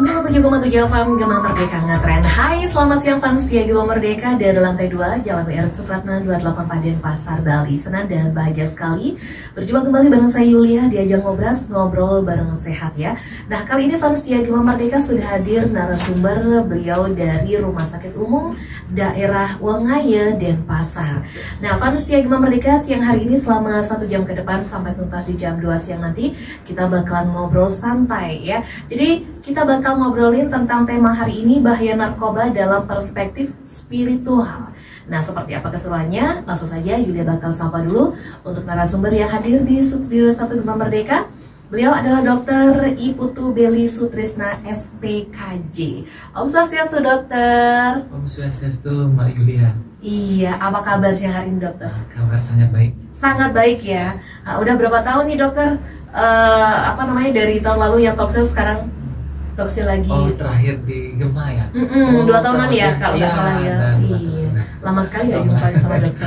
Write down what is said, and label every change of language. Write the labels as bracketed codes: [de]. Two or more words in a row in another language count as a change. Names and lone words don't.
[id] 107,7 FM Gema Merdeka Ngetren. Hai, selamat siang fans setia Gema Merdeka dari lantai 2 Jalan WR Supratna 28 Denpasar, Bali. Senang dan bahagia sekali berjumpa kembali bareng saya Yulia di ajang Ngobras, ngobrol bareng sehat ya. Nah, kali ini fans setia Gema Merdeka sudah hadir narasumber, beliau dari Rumah Sakit Umum Daerah Wengaya, Denpasar. Nah, fans setia Gema Merdeka, siang hari ini selama 1 jam ke depan sampai tuntas di jam 2 siang nanti kita bakalan ngobrol santai ya. Jadi kita bakal ngobrolin tentang tema hari ini, bahaya narkoba dalam perspektif spiritual. Nah, seperti apa keseruannya? Langsung saja Yulia bakal sapa dulu untuk narasumber yang hadir di Studio 1 Gema Merdeka. Beliau adalah Dr. Iputu Beli Sutrisna SPKJ. [sa] Om Swastiastu, dokter. Om Swastiastu, [id] Mbak Yulia. Iya, apa kabar siang hari ini, dokter? Kabar sangat baik. Sangat baik ya. Udah berapa tahun nih, dokter? Dari tahun lalu yang talkshow, sekarang talkshow lagi. Oh, terakhir di Gema ya? 2 tahunan ya, kalau nggak salah ya. Iya, lama sekali nggak jumpa sama dokter.